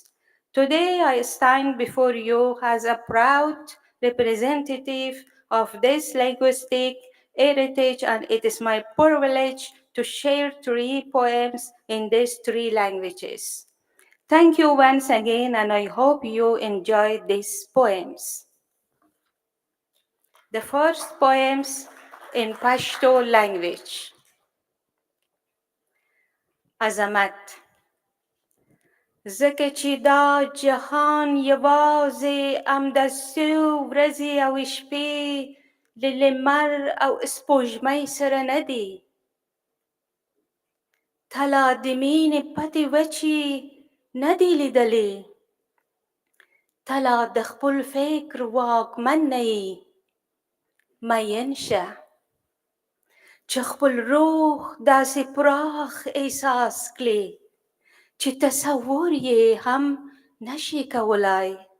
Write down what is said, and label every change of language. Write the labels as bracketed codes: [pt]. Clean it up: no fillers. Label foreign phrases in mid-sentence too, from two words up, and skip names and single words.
[en] Today, I stand before you as a proud representative of this linguistic heritage, and it is my privilege to share 3 poems in these 3 languages. Thank you once again, and I hope you enjoy these poems. The first poems in Pashto language. Azamat. [ps] زکه چې دا جهان یوازې همداسې ورځې او شپې له لمر او سپوږمۍ سره نه دی، ته لا د مینې پتې وچې نه دی لیدلې، ته لا د خپل فکر واکمن نه یې، مین شه چې خپل روح داسې پراخ احساس کړې چې تصور یې هم نشي کولای.